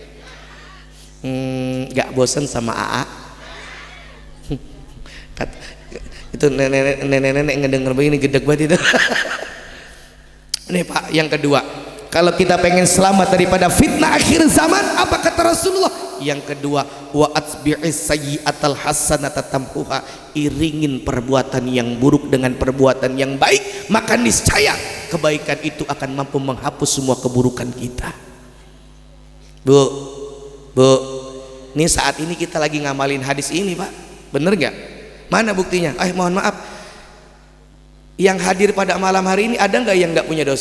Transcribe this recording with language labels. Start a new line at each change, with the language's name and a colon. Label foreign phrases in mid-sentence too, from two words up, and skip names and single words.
Indonesian: Nggak bosen sama AA? Itu nenek-nenek ngedenger begini gedeg banget itu. Nih pak, yang kedua, kalau kita pengen selamat daripada fitnah akhir zaman, apa kata Rasulullah? Yang kedua,
Arabic: wa atbi'is sayyi'atal hasanata tamhuha.
Indonesian: Iringin perbuatan yang buruk dengan perbuatan yang baik, maka niscaya kebaikan itu akan mampu menghapus semua keburukan kita. Bu, ini saat ini kita lagi ngamalin hadis ini pak, bener nggak? Mana buktinya? Mohon maaf, yang hadir pada malam hari ini ada nggak yang nggak punya dosa?